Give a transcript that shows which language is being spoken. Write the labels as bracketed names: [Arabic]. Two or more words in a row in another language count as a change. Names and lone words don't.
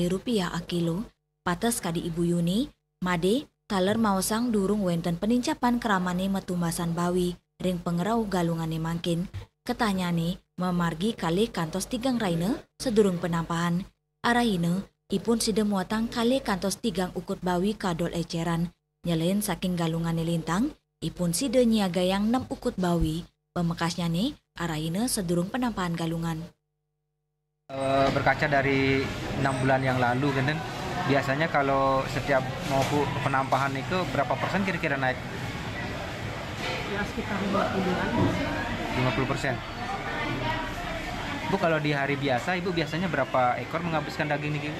[Balinese] rupiah akilo, patas kadi Ibu Yuni, Made, taler Mausang durung wenten penincapan keramane metumbasan bawi, ring pengerau galungane mangkin, ketanyane memargi kali kantos tigang raina sedurung penampahan, arahina ipun sida muatang kali kantos tigang ukut bawi kadol eceran, nyelain saking galungane lintang, ipun sida nyiagayang 6 ukut bawi, pemekasnya nih arahina sedurung penampahan galungan. [Indonesian] Berkaca dari 6 bulan yang lalu, kan, biasanya kalau setiap mau penampahan itu berapa persen kira-kira naik? Ya sekitar 50-an. 50%. Bu, kalau di hari biasa, Ibu biasanya berapa ekor menghabiskan daging nih?